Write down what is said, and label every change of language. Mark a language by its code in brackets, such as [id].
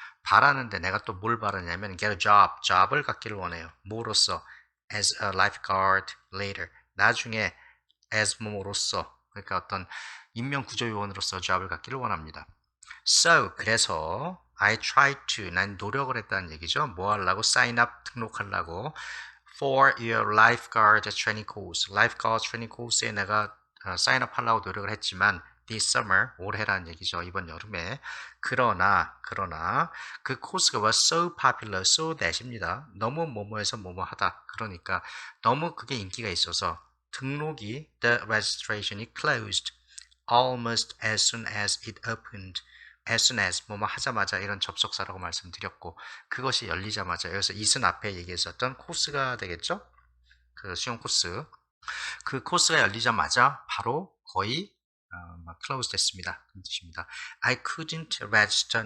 [ko] 바라는데 내가 또 뭘 바라냐면 [en] get a job, [ko] job을 갖기를 원해요. 뭐로써? [en] as a lifeguard later. [ko] 나중에 [en] as [ko] 뭐로써 그러니까 어떤 인명구조요원으로서 job을 갖기를 원합니다. [en] So [ko] 그래서 [en] I tried to [ko] 난 노력을 했다는 얘기죠. 뭐 하려고? [en] sign up [ko] 등록하려고 [en] for your lifeguard training course. lifeguard training course에 [ko] 내가 [en] sign up [ko] 하려고 노력을 했지만 [en] this summer [ko] 올해라는 얘기죠. 이번 여름에 그러나 그 코스가 [en] was so popular so that [ko] 입니다. 너무 뭐뭐해서 뭐뭐하다. 그러니까 너무 그게 인기가 있어서 등록이 the registration이 [en] closed almost as soon as it opened. [ko] as soon as 뭐뭐 하자마자 이런 접속사라고 말씀드렸고 그것이 열리자마자 여기서 it은 앞에 얘기했었던 코스가 되겠죠? 그 수영 코스 그 코스가 열리자마자 바로 거의 close 됐습니다. 그런 뜻입니다. [en] I couldn't register.